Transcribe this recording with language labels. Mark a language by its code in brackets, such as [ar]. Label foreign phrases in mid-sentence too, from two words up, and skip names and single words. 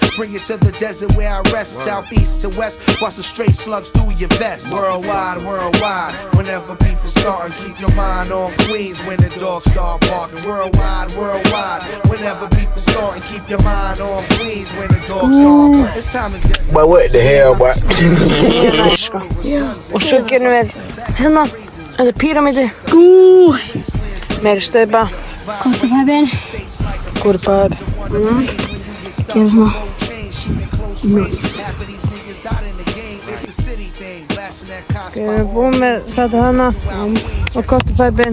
[en] Bring it to the desert where I rest. Southeast to west, busting straight slugs through your vest. Worldwide, worldwide, whenever beef is starting, keep your mind on Queens when the dogs start barking. Worldwide, worldwide, whenever beef is starting, keep your mind on Queens when the dogs start barking. It's time to get. But what the hell, boy? [is] Og svo gerum við hérna, þetta er píramídi. Meiri steypa. Quarterpipeinn. Quarterpipe. Gerum svona. Nice. Við erum búin með þetta hana og quarterpipeinn.